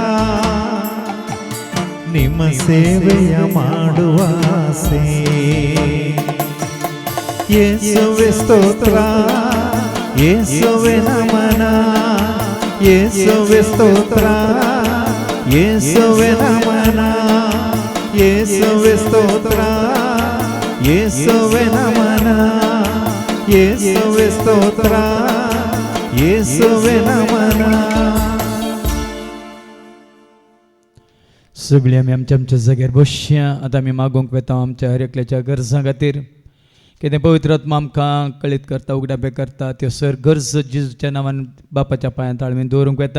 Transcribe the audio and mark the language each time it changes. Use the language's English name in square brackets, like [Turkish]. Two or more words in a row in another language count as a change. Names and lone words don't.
[Kannada] ನಿಮ್ಮ ಸೇವೆಯ ಮಾಡುವ ಆಸೆ ಯೇಸುವೆ ಸ್ತೋತ್ರ ಯೇಸುವೆ ನಮನ ಯೇಸುವೆ ಸ್ತೋತ್ರ ಯೇಸುವೆ ನಮನ ಯೇಸುವೆ ಸ್ತೋತ್ರ ಯೇಸುವೆ ನಮನ ಯೇಸುವೆ ಸ್ತೋತ್ರ ಯೇಸುವೆ नमन [Konkani] सगळी आमी आमच्या आमच्या जाग्यार बसया. आतां आमी मागोवंक वेता आमच्या हर एकल्याच्या गरजां खातीर कितें पवित्र आत्मा आमकां कळीत करता उगडापे करता त्यो सर गरज जेजूच्या नांवान बापाच्या पांयां ताळमेन दवरूंक वेता.